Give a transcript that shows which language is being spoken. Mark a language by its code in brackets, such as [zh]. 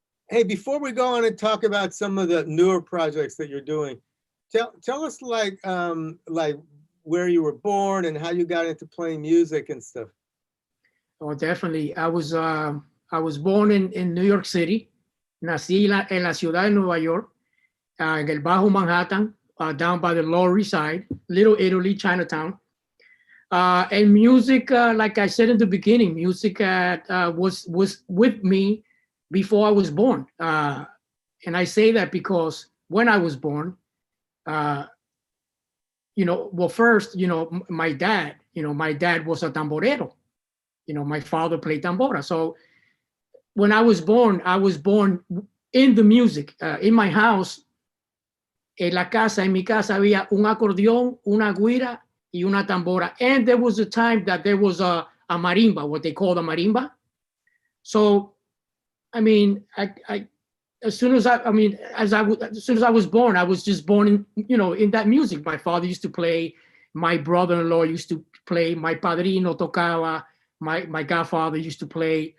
[en] Hey, before we go on and talk about some of the newer projects that you're doing, tell us like where you were born and how you got into playing music and stuff. Oh, definitely. I was born in New York City. [es] Nací en la ciudad de Nueva York, en el Bajo Manhattan, [en] down by the Lower East Side, Little Italy, Chinatown. And music, like I said in the beginning, music was with me before I was born. And I say that because when I was born, you know, well, first, you know, my dad was a tamborero. You know, my father played tambora. So when I was born in the music. In my house, [es] en mi casa había un acordeón, una güira, y una tambora. [en] And there was a time that there was a marimba, what they call a marimba. So, I mean, as soon as I was born, I was just born in, you know, in that music. My father used to play, my brother-in-law used to play, my [es] padrino tocaba, [en] my godfather used to play.